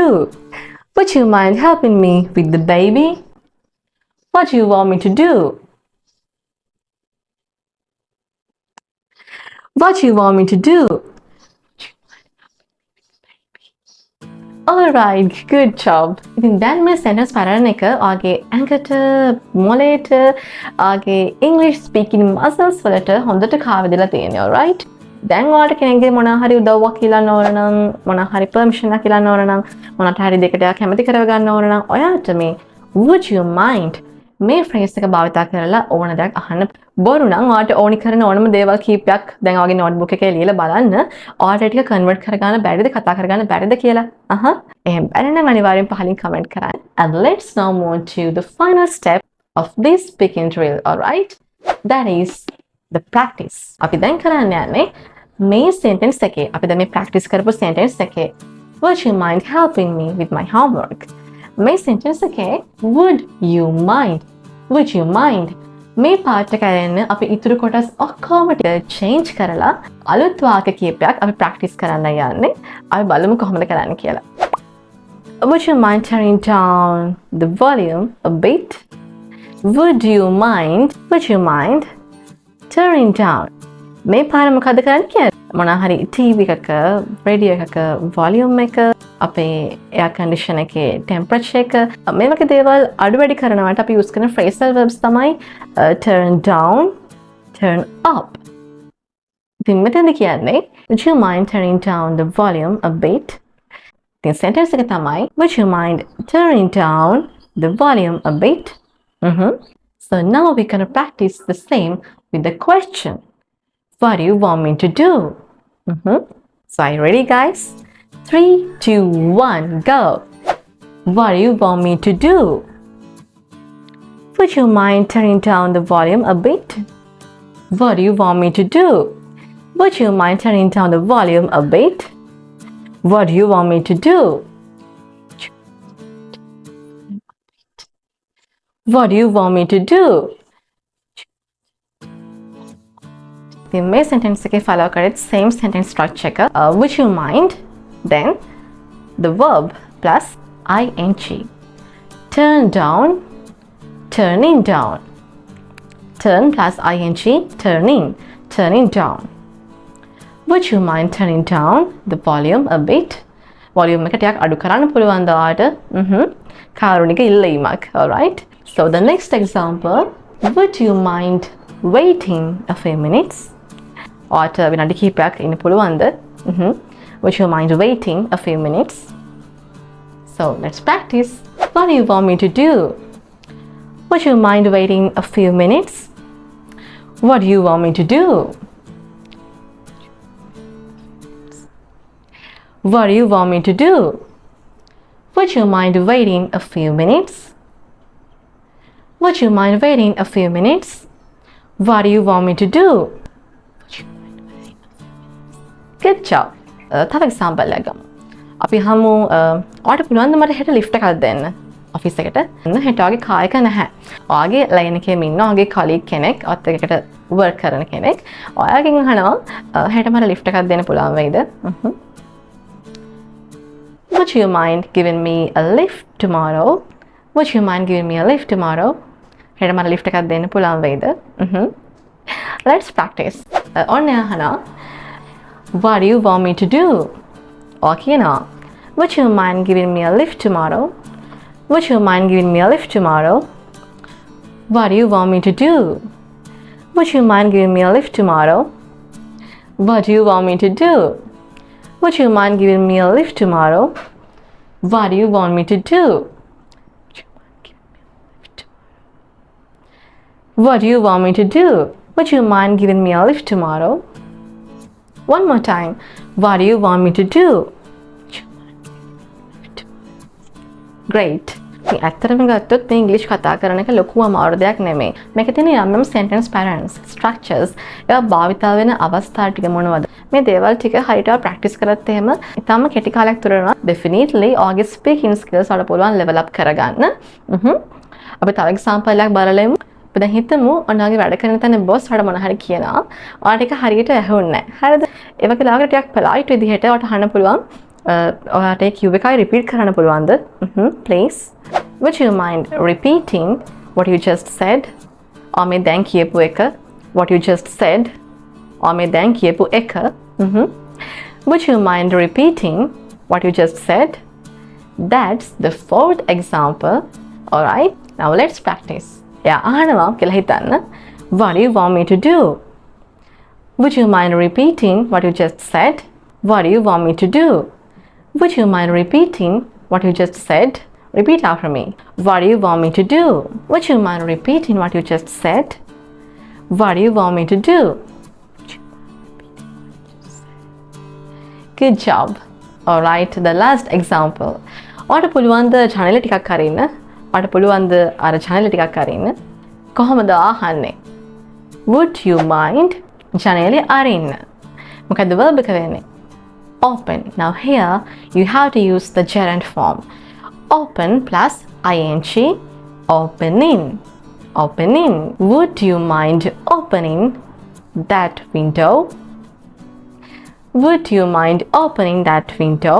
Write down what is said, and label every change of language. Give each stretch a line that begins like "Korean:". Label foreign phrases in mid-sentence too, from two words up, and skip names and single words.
English: Would you mind helping me with the baby? What do you want me to do? What do you want me to do? Alright, good job.
Sinhala: ඉතින් දැන් මේ
English: sentence pattern
Sinhala: එක ඔයාගේ ඇඟට, මොළයට, ඔයාගේ
English: English speaking muscles
Sinhala: වලට හොඳට කාවැදලා තියෙනවා. Alright? දැන් ඔයාලට කෙනෙක්ගේ මොනවා හරි උදව්වක් ඉල්ලන්න ඕන නම්, මොනවා හරි permission එකක් ඉල්ලන්න ඕන නම්, මොනට හරි දෙකට කැමති කරව ගන්න ඕන නම් ඔයාට මේ
English: would you mind
Sinhala: මේ phrase එක භාවිතා කරලා ඕන දෙයක් අහන්න. බොරු නම් ඔයාට ඕනි කරන ඕනම දේවල් කීපයක් දැන් ඔයාගේ notebook එකේ ලියලා බලන්න. ඔයාට ටික convert කරගන්න බැරිද, කතා කරගන්න බැරිද කියලා. එහෙනම් බැරි නම් අනිවාර්යෙන් පහලින් comment කරන්න.
English: And let's now move to the final step of this speaking drill. Alright? That is the practice.
Sinhala: අපි දැන් කරන්න යන්නේ මේ sentence එකේ. අපි දැන් මේ practice කරපු sentence එකේ
English: would you mind helping me with my homework?
Sinhala: මේ sentence එකේ
English: would you mind?
Sinhala: Would you mind? මේ part එක ඇරෙන්න අපි ඉතුරු කොටස් ඔක්කොම change කරලා අලුත් වාක්‍ය කීපයක් අපි practice කරන්න යන්නේ. අපි බලමු කොහොමද කරන්න කියලා.
English: Would you mind turning down the volume a bit? Would you mind turning down?
Sinhala: මේ පාර මොකද කරන්න කියන්නේ? මොනවා හරි TV එකක, radio එකක volume එක, අපේ
English: air condition
Sinhala: එකේ temperature එක, මේ වගේ දේවල් අඩු වැඩි කරනවට අපි use කරන
English: phrasal verbs
Sinhala: තමයි
English: turn down, turn up.
Sinhala: ඉතින් මෙතනදී කියන්නේ
English: would you mind turning down the volume a bit?
Sinhala: ඉතින් sentence එක තමයි
English: would you mind turning down the volume a bit? So now we're going to practice the same with the question. What do you want me to do? So are you ready, guys? 3, 2, 1, go! What do you want me to do? Would you mind turning down the volume a bit? What do you want me to do? Would you mind turning down the volume a bit? What do you want me to do? What do you want me to do? The main sentence එකේ follow කරේ same sentence structure එක. Would you mind? Then the verb plus ing. Turn down, turning down. Turn plus ing, turning down. Would you mind turning down the volume a bit?
Sinhala: Volume එක ටිකක් අඩු කරන්න පුළුවන්ද ඔයාලට? කාරුණික ඉල්ලීමක්.
English: Alright? So the next example, would you mind waiting a few minutes?
Sinhala: ඔයාලට විනාඩි කිහිපයක් ඉන්න පුළුවන්ද?
English: Would you mind waiting a few minutes? So let's practice. What do you want me to do? Would you mind waiting a few minutes? What do you want me to do? What do you want me to do? Would you mind waiting a few minutes? Would you mind waiting a few minutes? What do you want me to do? Good job.
Sinhala: තව example එකක් ගමු. අපි හමු ඔයාලට පුළුවන් ද මට හෙට lift එකක් දෙන්න ඔෆිස් එකට. හෙට ඔයාගේ කාර් එක නැහැ. ඔයාගේ ලයින් එකේ ඉන්න ඔයාගේ colleague කෙනෙක් ඔයත් එකට work කරන කෙනෙක්. ඔයාගෙන් අහනවා හෙට මට lift එකක් දෙන්න පුළුවන් වෙයිද?
English: Would you mind giving me a lift tomorrow? Would you mind giving me a lift tomorrow?
Sinhala: හෙට මට lift එකක් දෙන්න පුළුවන් වෙයිද?
English: Let's practice.
Sinhala: ඔන්න අහනවා
English: what do you want me to do? Okay, now. Would you mind giving me a lift tomorrow? Would you mind giving me a lift tomorrow? What do you want me to do? Would you mind giving me a lift tomorrow? What do you want me to do? Would you mind giving me a lift tomorrow? What do you want me to do? What do you want me to do? Would you mind giving me a lift tomorrow? One more time. What do you want me to do? Great.
Sinhala: මේ ඇත්තටම ගත්තොත් මේ ඉංග්‍රීසි කතා කරන එක ලොකු අමාරු දෙයක් නෙමෙයි. මේකේ තියෙන යම්
English: sentence patterns, structures,
Sinhala: ඒවා භාවිතා වෙන අවස්ථා ටික මොනවද? මේ දේවල් ටික හරියට practice කරත් එහෙම ඊටම කෙටි කාලයක් තුරනවා. Definitely ඔයගේ
English: speaking skills
Sinhala: වල පුළුවන්
English: level up
Sinhala: කරගන්න. අපි තව example එකක් බලමු. අපි දැන් හිතමු ඔයාගේ වැඩ කරන තැන boss වල මොන හරි කියනවා. ඔයාලට ඒක හරියට ඇහුන්නේ නැහැ. හරිද? ඒ වගේ ලාකට ටිකක් polite විදිහට ඔයාලට අහන්න පුළුවන්. ඔයාලට ඒ කිව් එකයි repeat කරන්න පුළුවන්ද?
English: Please. Would you mind repeating what you just said? or
Sinhala: මේ දැන් කියපු එක
English: what you just said? or
Sinhala: මේ දැන් කියපු එක
English: Would you mind repeating what you just said? That's the fourth example. Alright, now let's practice.
Sinhala: එයා අහනවා කියලා හිතන්න.
English: What do you want me to do? Would you mind repeating what you just said? What do you want me to do? Would you mind repeating what you just said? Repeat after me. What do you want me to do? Would you mind repeating what you just said? What do you want me to do? Good job. Alright, the last example.
Sinhala: ඔයාට පුළුවන් ද channel ටිකක් අරින්න? ඔයාට පුළුවන් ද අර channel ටිකක් අරින්න? කොහොමද අහන්නේ?
English: Would you mind channel අරින්න?
Sinhala: මොකද verb එක වෙන්නේ?
English: Open. Now here you have to use the gerund form. Open plus ing. Opening. Opening. Would you mind opening that window? Would you mind opening that window?